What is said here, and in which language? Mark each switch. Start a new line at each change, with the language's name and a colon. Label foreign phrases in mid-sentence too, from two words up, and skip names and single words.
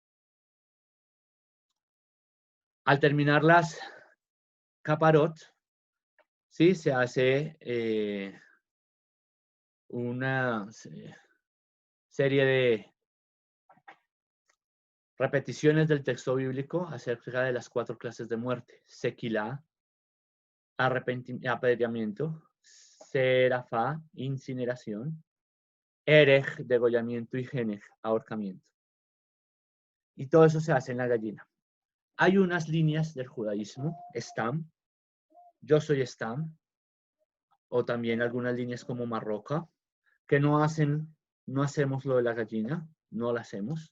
Spanish: Al terminar las caparot, ¿sí? Se hace una serie de repeticiones del texto bíblico acerca de las 4 clases de muerte: sequilá, apedreamiento, serafá, incineración, erej, degollamiento, y genej, ahorcamiento. Y todo eso se hace en la gallina. Hay unas líneas del judaísmo, Stam, yo soy Stam, o también algunas líneas como Marroca, que no hacemos lo de la gallina, no lo hacemos.